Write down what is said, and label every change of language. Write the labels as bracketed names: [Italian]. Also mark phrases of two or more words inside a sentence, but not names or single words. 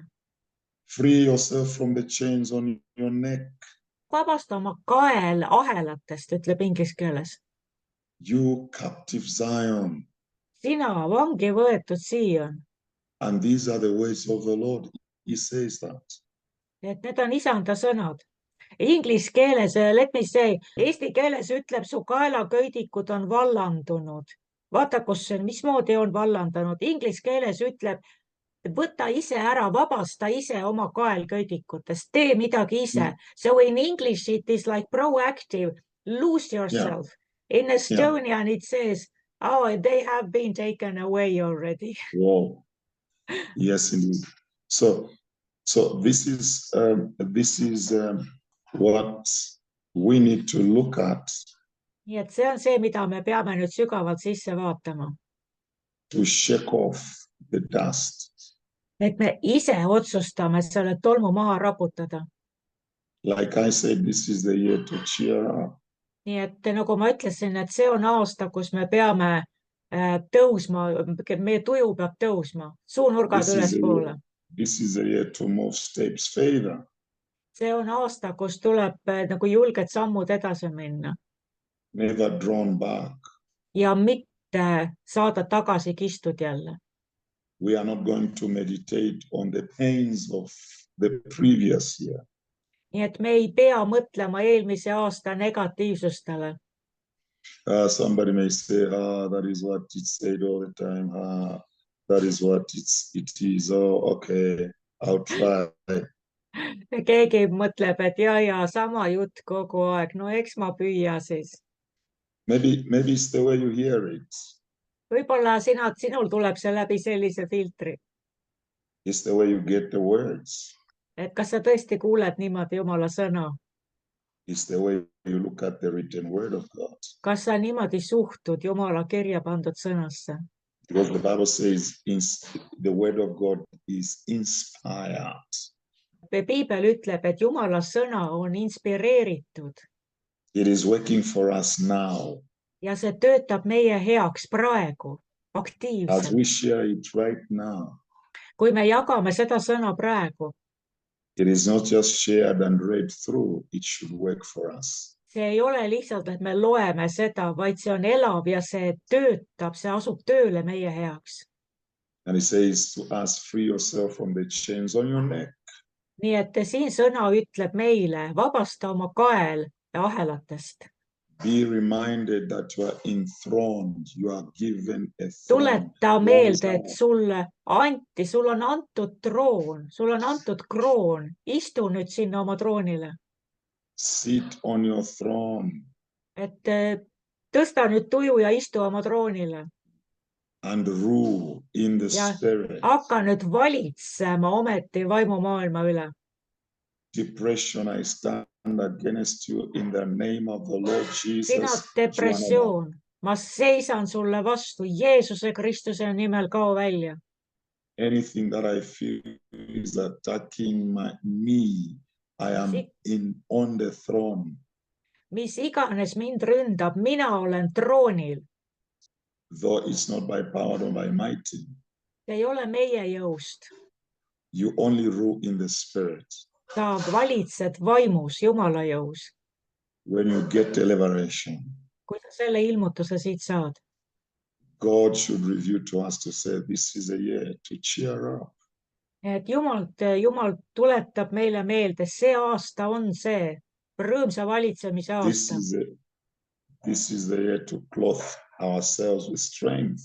[English] Free yourself from the chains on your neck. [Estonian] Vabasta oma kael ahelatest, ütleb inglise keeles. [English] You captive Zion. [Estonian] Sina vangi võetud Sion. [English] And these are the words of the Lord. He says that. [Estonian] Et need on isanda sõnad. Inglise keeles, [English] let me say, [Estonian] eesti keeles ütleb, su kaelaköidikud on vallandunud. Vaata, mismoodi on vallandunud. Inglise keeles ütleb, võta ise ära, vabasta ise oma kaelköidikutest, tee midagi ise. [English] So in English it is like proactive, lose yourself. In Estonian it says, oh, they have been taken away already. Wow. Yes, indeed. So this is what we need to look at. [Estonian] Nii et see on see, mida me peame nüüd sügavalt sisse vaatama. [English] To shake off the dust. [Estonian] Et me ise otsustame selle tolmu maha raputada. [English] Like I said, this is the year to cheer up. [Estonian] Nii et nagu ma ütlesin, et see on aasta, kus me peame tõusma, meie tuju peab tõusma, suunurgad ülespoole. [English] This is the year to move steps further. [Estonian] See on aasta, kus tuleb nagu julged sammud edasi minna. [English] Never drawn back. [Estonian] Ja mitte saada tagasi kistud jälle. [English] We are not going to meditate on the pains of the previous year. [Estonian] Nii et me ei pea mõtlema eelmise aasta negatiivsustele. [English] Somebody may say, that is what it said all the time. That is what it is. Oh, okay. I'll try. [Estonian] ja keegi mõtleb, et ja sama jutt kogu aeg. No eks ma püüa siis. [English] Maybe it's the way you hear it. [Estonian] Võib-olla sinul tuleb see läbi sellise filtri, [English] It's the way you get the words. [Estonian] et kas sa tõesti kuuled niimoodi Jumala sõna, [English] It's the way you look at the written word of God. [Estonian] kas sa niimoodi suhtud Jumala kirja pandud sõnasse, [English] Because the Bible says the word of God is inspired. [Estonian] piibel ütleb, et Jumala sõna on inspireeritud [English] It is working for us now. [Estonian] ja see töötab meie heaks praegu, [English] As [Estonian] aktiivselt. [English] we share it right now, [Estonian] Kui me jagame seda sõna praegu, [English] it is not just shared and read through, it should work for us. [Estonian] see ei ole lihtsalt, et me loeme seda, vaid see on elav ja see töötab, see asub tööle meie heaks. [English] And it says to us, free yourself from the chains on your neck. [Estonian] Nii et siin sõna ütleb meile, vabasta oma kael ahelatest. [English] Be reminded that you are enthroned, you are given a throne. [Estonian] Tuleta meelde, et sul on antud troon, sul on antud kroon. Istu nüüd sinna oma troonile. [English] Sit on your throne [Estonian] Et tõsta nüüd tuju ja istu oma troonile. [English] and rule in the [Estonian] Ja [English] spirit. [Estonian] hakka nüüd valitsema ometi vaimumaailma üle. [English] Depression, I stand against you in the name of the Lord [Estonian] Sina [English] Jesus. [Estonian] depressioon, ma seisan sulle vastu Jeesuse Kristuse nimel, kao välja. [English] Anything that I feel is attacking me, I am on the throne. [Estonian] Mis iganes mind ründab, mina olen troonil. [English] Though it's not by power or by mighty, [Estonian] See ei ole meie jõust. [English] you only rule in the spirit. [Estonian] Sa valitsed vaimus, Jumala jõus. [English] When you get the liberation, [Estonian] Kui sa selle ilmutuse siit saad, [English] God should reveal to us to say, this is a year to cheer up. [Estonian] et Jumal tuletab meile meelde, see aasta on see rõõmsa valitsemise aasta. [English] This is the year to clothe ourselves with strength.